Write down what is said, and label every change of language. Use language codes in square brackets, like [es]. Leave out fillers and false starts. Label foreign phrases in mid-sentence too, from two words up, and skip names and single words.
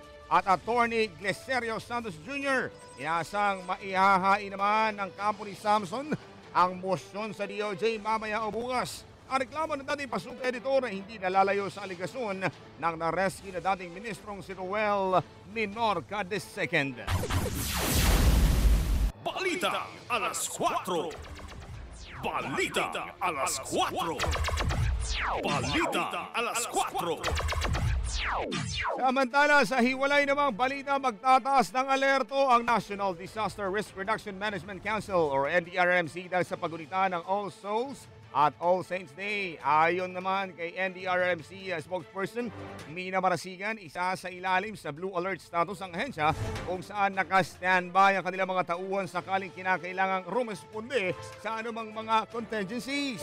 [tl] at Attorney Gleserio Santos Jr. Inaasang maihahain naman ng kampo ni Samson ang mosyon sa DOJ mamaya o bukas. Ang reklamo ng dating Pasugo Editor ay hindi nalalayo sa aligasyon ng na-rescue na dating ministrong si Roel Minorca II. Balita Alas 4. Balita a las 4. Balita a las 4. Samantala sa hiwalay namang balita, magtataas ng alerto ang [en] National Disaster Risk Reduction Management Council [tl] or NDRRMC dahil sa paggunita ng All Souls at All Saints Day. Ayon naman kay NDRRMC spokesperson Mina Marasigan, isa sa ilalim sa [en] Blue Alert status [tl] ang ahensya kung saan naka-standby ang kanilang mga tauhan sakaling kinakailangang rumesponde sa anumang mga contingencies.